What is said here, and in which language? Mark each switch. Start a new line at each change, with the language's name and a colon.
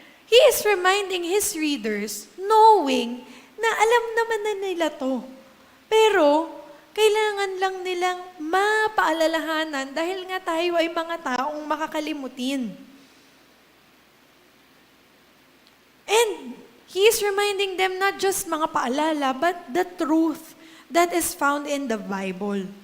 English: He is reminding his readers, knowing
Filipino: na alam naman na nila to. Pero, kailangan lang nilang mapaalalahanan dahil nga tayo ay mga taong makakalimutin.
English: And he is reminding them not just
Filipino: mga paalala,
English: but the truth that is found in the Bible.